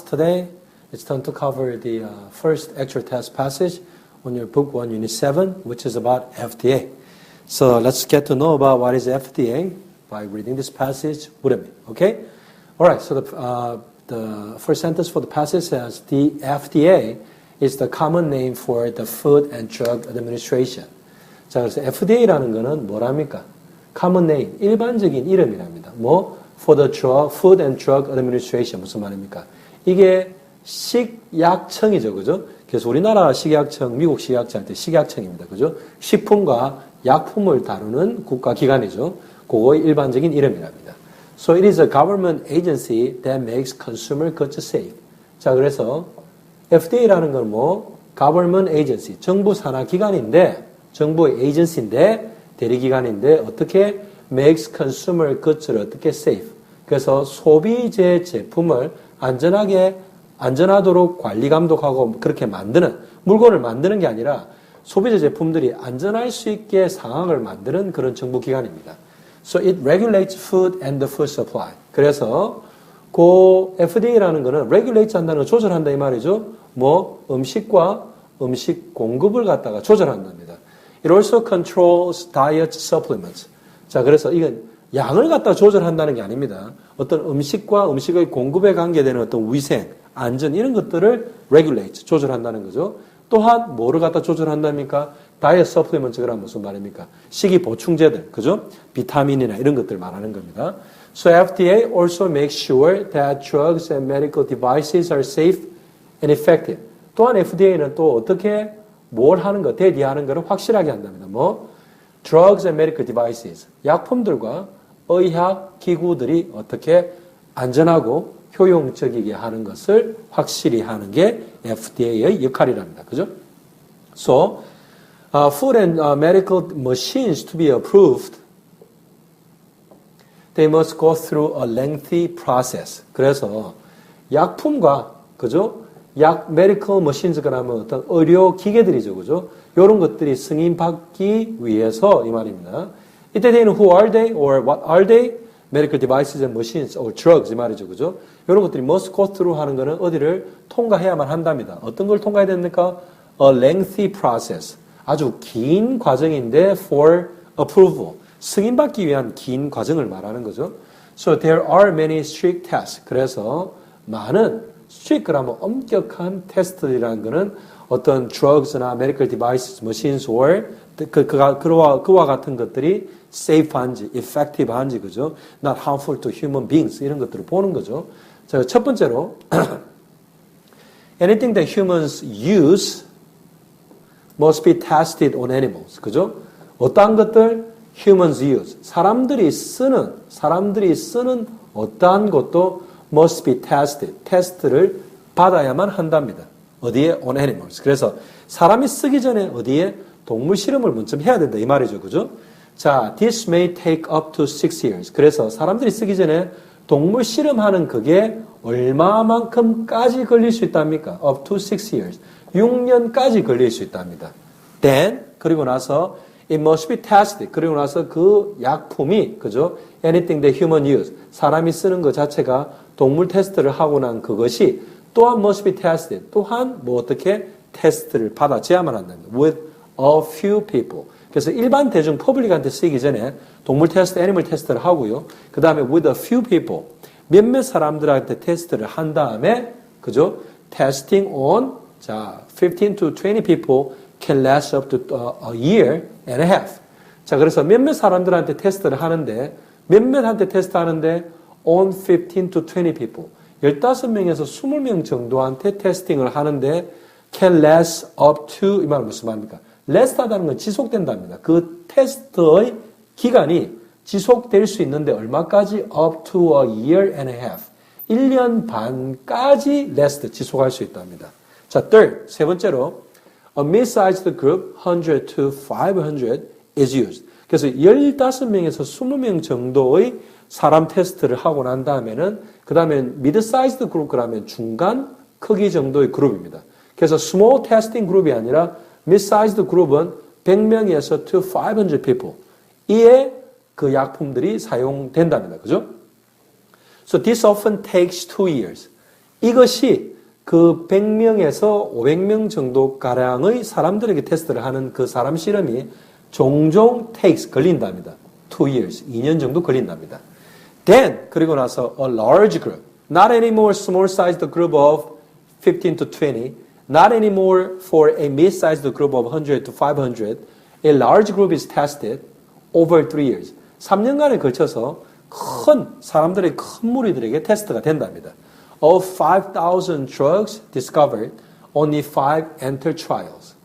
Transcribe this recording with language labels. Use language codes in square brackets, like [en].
[en] Today it's time to cover the first actual test passage on your book 1 unit 7, which is about FDA. So let's get to know about what is FDA by reading this passage with me, okay? Alright, so the first sentence for the passage says the FDA is the common name for the Food and Drug Administration. [ko] 자, 그래서 FDA라는 거는 뭐랍니까? [en] common name, [ko] 일반적인 이름이랍니다. [en] for the Food and Drug Administration. [ko] 무슨 말입니까? 이게 식약청이죠. 그죠? 그래서 우리나라 식약청, 미국 식약청 할 때 식약청입니다. 그죠? 식품과 약품을 다루는 국가기관이죠. 그거의 일반적인 이름이랍니다. [en] So it is a government agency that makes consumer goods safe. [ko] 자, 그래서 FDA라는 건 government agency, 정부 산하 기관인데, 정부의 에이전시인데, 대리기관인데 어떻게 [en] makes consumer goods [ko] 를 어떻게 safe. 그래서 소비재 제품을 안전하도록 관리 감독하고 그렇게 만드는, 물건을 만드는 게 아니라 소비재 제품들이 안전할 수 있게 상황을 만드는 그런 정부기관입니다. [en] So it regulates food and the food supply. [ko] 그래서 그 FDA라는 거는 regulate 한다는 건 조절한다 이 말이죠. 음식과 음식 공급을 갖다가 조절한답니다. [en] It also controls diet supplements. [ko] 자, 그래서 이건 양을 갖다 조절한다는 게 아닙니다. 어떤 음식과 음식의 공급에 관계되는 어떤 위생, 안전 이런 것들을 regulate, 조절한다는 거죠. 또한 뭐를 갖다 조절한답니까? diet supplements가 무슨 말입니까? 식이 보충제들, 그죠? 비타민이나 이런 것들 말하는 겁니다. [en] So FDA also makes sure that drugs and medical devices are safe and effective. [ko] 또한 FDA는 또 어떻게 뭘 하는 거, 대리하는 거를 확실하게 한답니다. [en] drugs and medical devices, [ko] 약품들과 의학 기구들이 어떻게 안전하고 효용적이게 하는 것을 확실히 하는 게 FDA의 역할이랍니다. 그죠? [en] So, food and medical machines to be approved, they must go through a lengthy process. [ko] 그래서 약품과, 그죠? medical machines 그러면 어떤 의료 기계들이죠. 그죠? 이런 것들이 승인받기 위해서 이 말입니다. 이때는 [en] who are they or what are they? medical devices and machines or drugs [ko] 이 말이죠. 그죠? 이런 것들이 must go through 하는 거는 어디를 통과해야만 한답니다. 어떤 걸 통과해야 됩니까? [en] A lengthy process. [ko] 아주 긴 과정인데 [en] for approval. [ko] 승인받기 위한 긴 과정을 말하는 거죠. [en] So there are many strict tests. [ko] 그래서 많은 strict 그러면 엄격한 테스트라는 거는 어떤 drugs나 [en] medical devices, machines or [ko] 그와 같은 것들이 safe한지, effective한지, 그죠? [en] Not harmful to human beings [ko] 이런 것들을 보는 거죠. 자, 첫 번째로 [en] anything that humans use must be tested on animals, [ko] 그죠? 어떠한 것들 [en] humans use [ko] 사람들이 쓰는 어떠한 것도 [en] must be tested, [ko] 테스트를 받아야만 한답니다. 어디에? [en] on animals. [ko] 그래서 사람이 쓰기 전에 어디에? 동물 실험을 먼저 해야 된다 이 말이죠. 그죠? [en] 자, this may take up to 6 years. [ko] 그래서 사람들이 쓰기 전에 동물 실험하는 그게 얼마만큼까지 걸릴 수 있답니까? [en] up to 6 years. [ko] 6년까지 걸릴 수 있답니다. [en] Then, [ko] 그리고 나서 [en] it must be tested. [ko] 그리고 나서 그 약품이, 그죠? [en] anything that human use. [ko] 사람이 쓰는 것 자체가 동물 테스트를 하고 난 그것이 또한 [en] must be tested. [ko] 또한 어떻게 테스트를 받아줘야만 한답니다. [en] with a few people. [ko] 그래서 일반 대중 퍼블릭한테 쓰기 전에 동물 테스트, 애니멀 테스트를 하고요. 그 다음에 [en] with a few people. [ko] 몇몇 사람들한테 테스트를 한 다음에, 그죠? [en] testing on, 자, 15 to 20 people can last up to a year and a half. [ko] 자, 그래서 몇몇 사람들한테 테스트를 하는데, 몇몇한테 테스트 하는데, [en] on 15 to 20 people. [ko] 15명에서 20명 정도한테 테스팅을 하는데, [en] can last up to, [ko] 이 말은 무슨 말입니까? last 하다는 건 지속된답니다. 그 테스트의 기간이 지속될 수 있는데 얼마까지? [en] up to a year and a half. [ko] 1년 반까지 last 지속할 수 있답니다. [en] 자, third, [ko] 세 번째로 [en] a mid-sized group, 100 to 500 is used. [ko] 그래서 15명에서 20명 정도의 사람 테스트를 하고 난 다음에는 그 다음에 [en] mid-sized group [ko] 그러면 중간 크기 정도의 그룹입니다. 그래서 [en] small testing [ko] 그룹이 아니라 mid-sized 그룹은 100명에서 [en] to 500 people. [ko] 이에 그 약품들이 사용된답니다. 그죠? [en] So this often takes 2 years. [ko] 이것이 그 100명에서 500명 정도 가량의 사람들에게 테스트를 하는 그 사람 실험이 종종 걸린답니다. [en] 2 years, [ko] 2년 정도 걸린답니다. [en] Then, [ko] 그리고 나서 [en] a large group, not anymore small-sized group of 15 to 20, not anymore for a mid-sized group of 100 to 500, a large group is tested over 3 years. [ko] 3년간에 걸쳐서 큰 사람들의 큰 무리들에게 테스트가 된답니다. [en] Of 5,000 drugs discovered, only 5 enter trials.